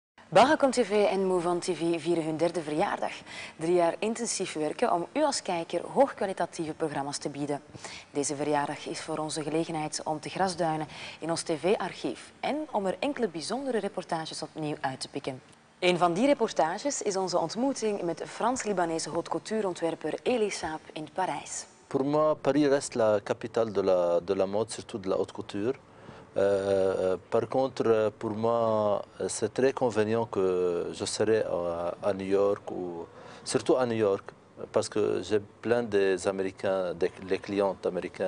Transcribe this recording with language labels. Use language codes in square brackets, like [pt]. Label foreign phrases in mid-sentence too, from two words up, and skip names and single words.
[nl] Belgacom TV en Move On TV vieren hun derde verjaardag. 3 jaar intensief werken om u als kijker hoogkwalitatieve programma's te bieden. Deze verjaardag is voor ons de gelegenheid om te grasduinen in ons tv-archief en om er enkele bijzondere reportages opnieuw uit te pikken. Een van die reportages is onze ontmoeting met Frans-Libanese [fr] haute couture- [nl] ontwerper Elie Saab in Parijs. [fr] Pour moi, Paris reste la capitale de la mode, surtout de la haute couture. Par contre, pour moi, c'est très convenient que je serai à New York, ou surtout à New York, parce que j'ai plein des Américains, les clientes américaines.